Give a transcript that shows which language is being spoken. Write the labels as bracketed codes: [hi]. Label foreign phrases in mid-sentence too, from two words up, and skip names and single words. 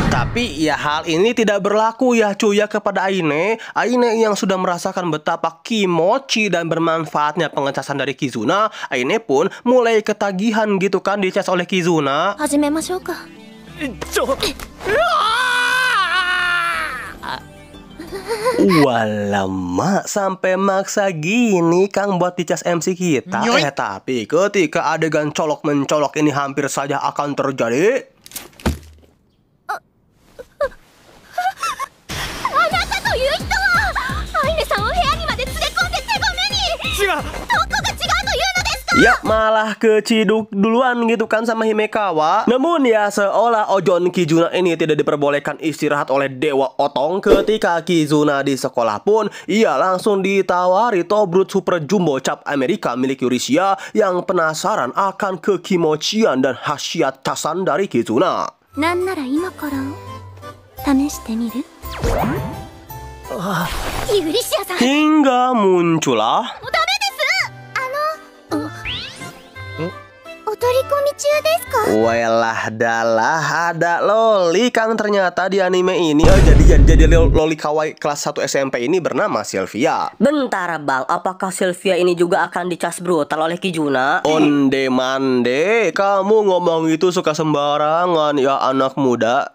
[id] Tapi ya hal ini tidak berlaku ya cuy ya kepada Aine. Aine yang sudah merasakan betapa kimochi dan bermanfaatnya pengecasan dari Kizuna, Aine pun mulai ketagihan gitu kan dicas oleh Kizuna. [ja] 始めましょうか。 [id] Walamak, sampai maksa gini Kang buat dicas MC kita. Tapi ketika adegan colok mencolok ini hampir saja akan terjadi. [ja] あなたという人はアイネさんを部屋にまで連れ込んで手ごねに。違う。どこが違うというのですか。 [id] Ya malah keciduk duluan gitu kan sama Himekawa. Namun ya seolah Ojon Kizuna ini tidak diperbolehkan istirahat oleh Dewa Otong. Ketika Kizuna di sekolah pun ia langsung ditawari Tobrut Super Jumbo Cap Amerika milik Eurisia yang penasaran akan kekimochian dan khasiat casan dari Kizuna. [ja] なんなら今から試してみる？ユリシアさん。 [id] Hingga muncullah [ja] ダメです。お取り込み中ですか？ [jv] Welah dalah [id] ada loli Kang ternyata di anime ini. Jadi loli kawaii kelas 1 SMP ini bernama Sylvia. Bentar bang, apakah Sylvia ini juga akan dicas brutal oleh Kizuna? [min] Onde mande, [id] kamu ngomong itu suka sembarangan ya anak muda.